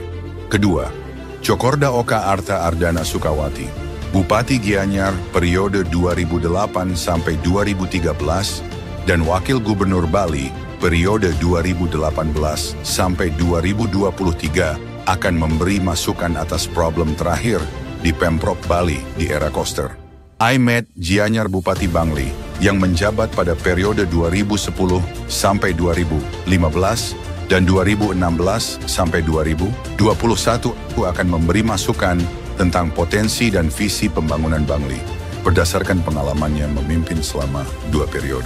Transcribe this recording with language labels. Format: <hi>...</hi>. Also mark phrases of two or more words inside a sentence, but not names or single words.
<id>Kedua, Cokorda Oka Arta Ardana Sukawati, Bupati Gianyar periode 2008 sampai 2013 dan Wakil Gubernur Bali periode 2018 sampai 2023 akan memberi masukan atas problem terakhir di Pemprov Bali di era Koster. Aimet Gianyar Bupati Bangli yang menjabat pada periode 2010 sampai 2015 dan 2016 sampai 2021 akan memberi masukan tentang potensi dan visi pembangunan Bangli berdasarkan pengalamannya memimpin selama 2 periode.</id>